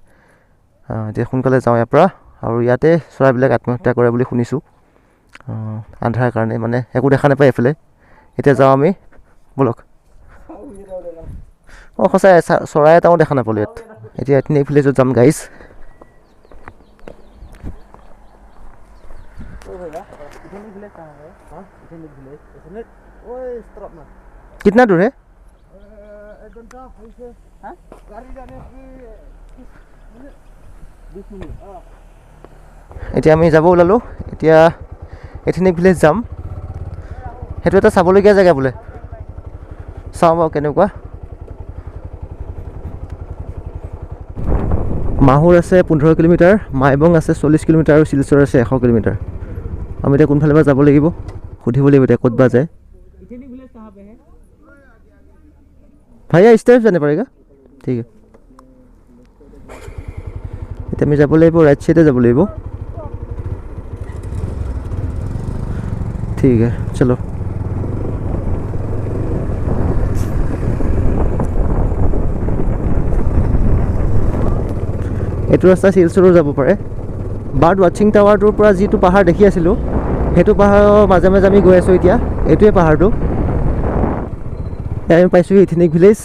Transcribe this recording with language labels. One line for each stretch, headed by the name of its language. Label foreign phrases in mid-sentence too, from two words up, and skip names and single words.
Assamese: এতিয়া সোনকালে যাওঁ ইয়াৰ পৰা। আৰু ইয়াতে চৰাইবিলাক আত্মহত্যা কৰে বুলি শুনিছোঁ, আন্ধাৰ কাৰণে, মানে একো দেখা নাপায় এইফালে। এতিয়া যাওঁ আমি, ব'লক। অঁ সঁচাই চৰাই এটাও দেখা নাপালোঁ ইয়াত। এতিয়া এথনিক ভিলেজত যাম গাইজ।
Hindi: कितना दूर है? 1 घंटा गाड़ी जाने की 20 मिनिट।
Assamese: এতিয়া আমি যাব ওলালোঁ। এতিয়া এথনিক ভিলেজ যাম। সেইটো এটা চাবলগীয়া জেগা বোলে, চাওঁ বাৰু কেনেকুৱা। মাহুৰ আছে 15 কিলোমিটাৰ, মাইবং আছে 40 কিলোমিটাৰ, আৰু শিলচৰ আছে 100 কিলোমিটাৰ। আমি এতিয়া কোনফালে বা যাব লাগিব, সুধিব লাগিব এতিয়া ক'ত বা যায়।
Hindi: भैया इस तरफ जाने पड़ेगा? ठीक है।
Assamese: এতিয়া আমি যাব লাগিব ৰাইট সাইডে যাব লাগিব।
Hindi: ठीक है चलो।
Assamese: এইটো ৰাস্তা শিলচৰো যাব পাৰে। বাৰ্ড ৱাচিং টাৱাৰটোৰ পৰা যিটো পাহাৰ দেখি আছিলোঁ, সেইটো পাহাৰৰ মাজে মাজে আমি গৈ আছোঁ। এতিয়া এইটোৱে পাহাৰটো। আমি পাইছোঁহি এথনিক ভিলেজ।